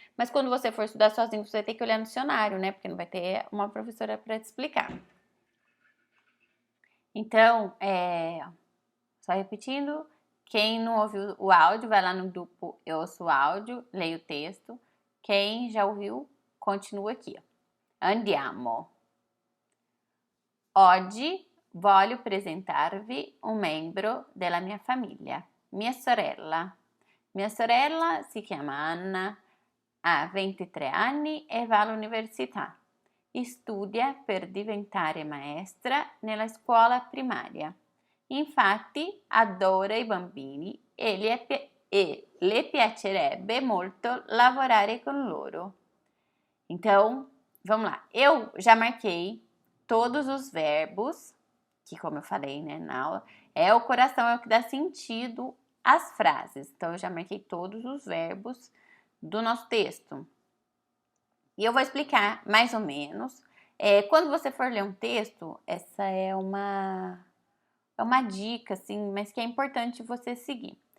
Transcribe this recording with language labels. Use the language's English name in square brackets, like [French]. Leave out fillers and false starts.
[Portuguese] Mas quando você for estudar sozinho, você vai ter que olhar no dicionário, né? Porque não vai ter uma professora para te explicar. Então, só repetindo, quem não ouviu o áudio, vai lá no grupo Eu Ouço o Áudio, leia o texto. Quem já ouviu, continua aqui. [Italian] Andiamo. Oggi voglio presentarvi un membro della mia famiglia, mia sorella. Mia sorella si chiama Anna, ha 23 anni e va all'università. Studia per diventare maestra nella scuola primaria. Infatti adora i bambini e le piacerebbe molto lavorare con loro. [Portuguese] Então, vamos lá. Eu já marquei todos os verbos, que como eu falei, né, na aula, o coração é o que dá sentido às frases. Então, eu já marquei todos os verbos do nosso texto. E eu vou explicar mais ou menos. Quando você for ler um texto, essa é uma dica, assim, mas que é importante você seguir.